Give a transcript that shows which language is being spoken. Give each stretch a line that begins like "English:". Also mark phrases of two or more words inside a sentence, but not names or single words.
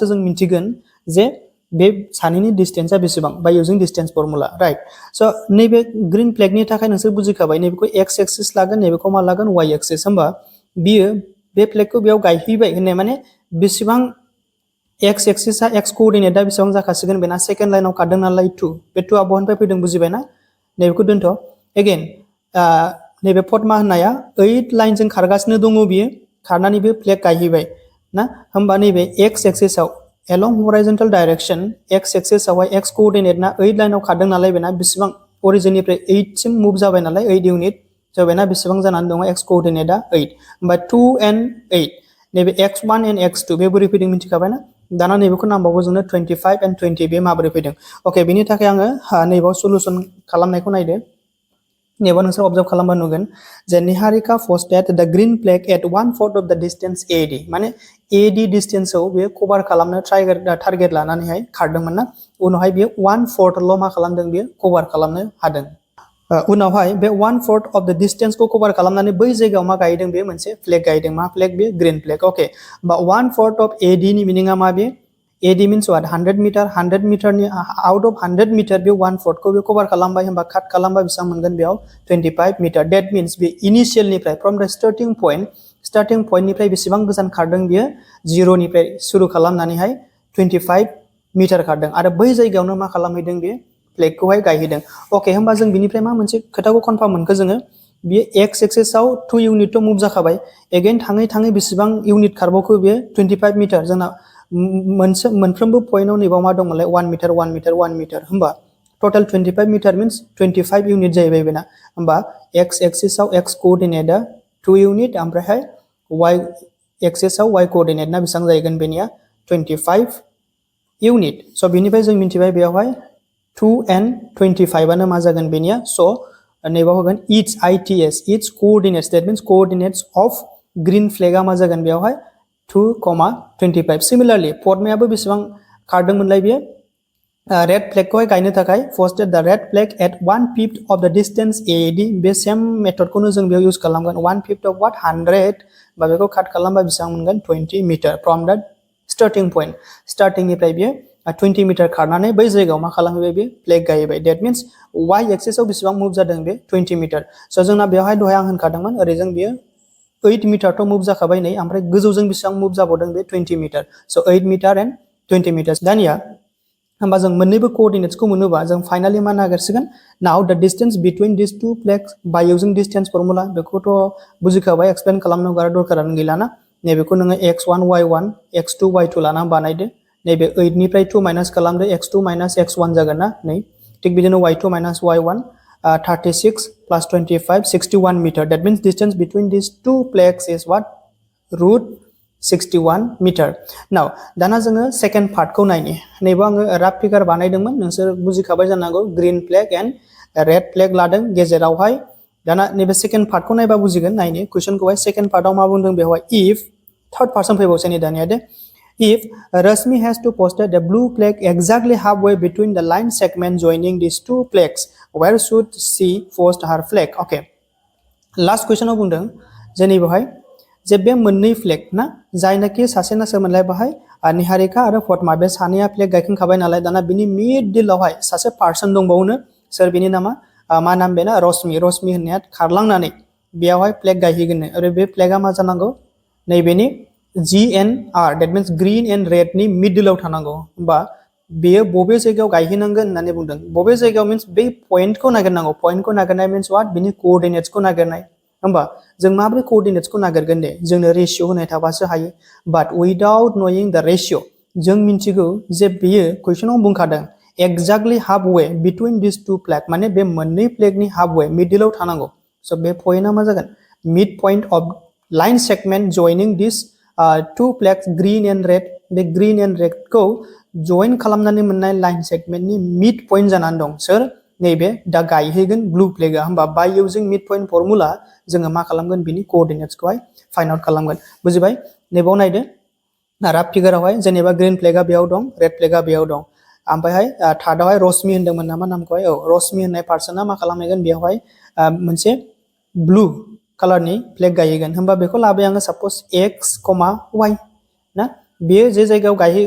Bodo: जों मिथिगोन जे बे सानैनि डिस्टेन्सआ बेसेबां
English: by using distance formula right
Bodo: स' नैबे
English: green flag
Bodo: थाखाय नोंसोर बुजिखाबाय नैबेखौ
English: x axis
Bodo: लागोन नैबेखौ मा लागोन
English: y axis
Bodo: होमबा बियो बे फ्लेगखौ बेयाव गायहैबाय होननाय माने बेसेबां
English: x axis x coordinate
Bodo: बेसेबां जाखासिगोन बेना
English: second line
Bodo: खारदों नालाय 2 बे 2आ बहानिफ्राय फैदों बुजिबायना नैबेखौ दोनथ' एगेन नैबे पद्मा होननाया 8 लाइनजों खारगासिनो दङ बियो खारनानै बे फ्लेग गायहैबाय ना होमबा नैबे
English: x axis along horizontal direction x axis
Bodo: आवहाय
English: x coordinate
Bodo: ना 8 लाइनाव खारदों नालाय बेना बेसेबां ओरिजिननिफ्राय 8 सिम मुभ जाबाय नालाय 8 इउनिट स' बेना बेसेबां जानानै दङ
English: x coordinate
Bodo: 8 होमबा 2 and 8 नैबे
English: x1 and x2
Bodo: बे बोरै फैदों मिथिखाबायना दाना नैबेखौ नांबावगौ जोंनो 25 and 20 बे माबोरै फैदों अके बेनि थाखाय आङो नैबाव सलुशन खालामनायखौ नायदो नैबाव नोंसोर अबजार्भ खालामबा नुगोन जे निहारिका
English: posted the green flag at 1/4 of the distance AD
Bodo: माने AD डिस्टेन्सआव बे कभार खालामनो टारगेट लानानैहाय खारदोंमोन ना उनावहाय बियो 1/4 ल' मा खालामदों बियो कभार खालामनो हादों उनावहाय बे
English: 1/4 of the
Bodo: डिस्टेन्सखौ कभार खालामनानै बै जायगायाव मा गायदों बे मोनसे फ्लेग गायदों मा फ्लेग बे
English: green flag okay
Bodo: बा
English: 1/4 of AD
Bodo: नि मिनिंआ मा बे
English: AD means what 100
Bodo: मीटर 100 मीटरनि
English: out of 100 meter
Bodo: बे 1/4 खौ बे कभार खालामबाय होमबा काट खालामबा बेसेबां मोनगोन बेयाव 25 मीटर
English: that means
Bodo: बे इनिशियलनिफ्राय
English: from the starting point
Bodo: बेसेबां गोजान खारदों बियो 0 निफ्राय सुरु खालामनानैहाय 25 मीटर खारदों आरो बै जायगायावनो मा खालामहैदों बे फ्लेगखौहाय गायहैदों ओके होमबा जों बिनिफ्राय मा मोनसे खोथाखौ कनफार्म मोनखो जोङो बियो
English: x axis
Bodo: 2 इउनिट तो मुभ जाखाबाय एगेन थाङै थाङै बेसेबां इउनिट खारबावखो बियो 25 मीटर जोंना मोनफ्रोमबो पॉइन्टआव नैबाव मा दंमोनलाय 1 मीटर 1 मीटर 1 मीटर होमबा
English: total 25 meter means 25 unit
Bodo: जाहैबाय बेना होमबा
English: x axis x coordinate 2 unit
Bodo: ओमफ्रायहाय
English: y axis y coordinate
Bodo: बेसेबां जाहैगोन बेनिया 25 यूनिट स' बेनिफ्राय जों मिथिबाय बेयावहाय 2 and 25 आनो मा जागोन बेनिया स' नैबाव होगोन
English: it's coordinates that means coordinates of green flag
Bodo: मा जागोन बेयावहाय 2,25 सिमिलारलि पद्मायाबो बेसेबां खारदोंमोनलाय बियो
English: red flag
Bodo: गायनो थाखाय
English: posted the red flag at 1/5 of the distance AD
Bodo: बे
English: same method
Bodo: जों बेयाव इउज खालामगोन
English: 1/5 of what 100
Bodo: बा बेखौ काट खालामबा बेसेबां मोनगोन
English: 20 meter from the starting point starting
Bodo: बियो 20 मीटर खारनानै बै जायगायाव मा खालामहैबाय बे फ्लेग गायबाय
English: that means y axis
Bodo: बेसेबां मुभ जादों बे 20 मीटर स' जोंना बेवहाय दहाय आं होनखादोंमोन ओरैजों बियो 8 मीटर तो मुभ जाखाबाय नै ओमफ्राय गोजौजों बेसेबां मुभ जाबावदों बे 20 मीटर स'
English: 8 meter and 20 meter
Bodo: दानिया होमबा जों मोननैबो कोअर्डिनेट्सखौ मोनोबा जों फाइनाली मा नागिरसिगोन
English: now the distance between this two flags by using distance formula
Bodo: बेखौथ' बुजिखाबाय एक्सप्लेन खालामनो बारा दरकारानो गैलाना नैबेखौ नोङो x1 y1 x2 y2 लाना बानायदो नैबे 8 निफ्राय 2 माइनास खालामदो
English: x2 minus x1
Bodo: जागोन ना नै थिग बिदिनो
English: y2 minus y1 36 plus 25 61 meter that means distance between these two flags is what root 61 meter now
Bodo: दाना जोङो
English: second part
Bodo: नायनि नैबो आङो
English: rough figure
Bodo: बानायदोंमोन नोंसोर बुजिखाबाय जानांगौ ग्रीन
English: flag and red flag
Bodo: लादों गेजेरावहाय दाना नैबे
English: second part
Bodo: नायबा बुजिगोन नायनि कुइसनखौहाय
English: second part
Bodo: मा बुंदों बेवहाय
English: if third
Bodo: पार्सन फैबावसै नै दानिया दे
English: if Rashmi has to posted a blue flag exactly halfway between the line segment joining these two flags where should she post her flag okay last question
Bodo: आव बुंदों जेनै बेवहाय जे बे मोननै फ्लेग ना जायनाखि सासे ना सोरमोनलाय बाहाय निहारिका आरो पद्मा बे सानैया फ्लेग गायखांखाबाय नालाय दाना बिनि मिडिलआवहाय सासे पार्सन दंबावोनो सोर बिनि नामा मा नाम बेना रश्मि होननाया खारलांनानै बेयावहाय फ्लेग गायहैगोन आरो बे फ्लेगा मा जानांगौ नैबेनि
English: GNR that means green and red
Bodo: नि मिडलाव थानांगौ होमबा बेयो बबे जायगायाव गायहैनांगोन होननानै बुंदों बबे जायगायाव मीन्स बे पॉइंटखौ नागिरनांगौ पॉइंटखौ नागिरनाय
English: means what
Bodo: बिनि कोअर्डिनेट्सखौ नागिरनाय होमबा जों माबोरै कोअर्डिनेट्सखौ नागिरगोन दे जोंनो रेशियो होनाय थाबासो हायो
English: but without knowing the ratio
Bodo: जों मिन्थिगौ जे बेयो क्वेश्चनाव बुंखादों
English: exactly half way between this two flag
Bodo: माने बे मोननै फ्लैगनि
English: half way middle
Bodo: थानांगौ सो बे पॉइंटआ मा जागोन
English: mid point of line segment joining this two flags green and red
Bodo: बे
English: green and red
Bodo: को जॉइन खालामनानै मोननाय
English: line segment mid point
Bodo: जानानै दं सोर नैबे दा गायहैगोन
English: blue flag
Bodo: होमबा
English: by using mid point formula
Bodo: जोङो मा खालामगोन बिनि कोअर्डिनेट्सखौहाय
English: find out
Bodo: खालामगोन बुजिबाय नैबाव नायदो
English: rough figure
Bodo: जेनेबा
English: green flag
Bodo: बेयाव दं
English: red flag
Bodo: बेयाव दं ओमफ्रायहाय थार्डआवहाय रश्मि होनदोंमोन नामा नामखौहाय औ रश्मि होननाय पार्सना मा खालामहैगोन बेयावहाय मोनसे
English: blue colour flag
Bodo: गायहैगोन होमबा बेखौ लाबाय आङो
English: suppose x, y
Bodo: ना बेयो जे जायगायाव गायहैगोन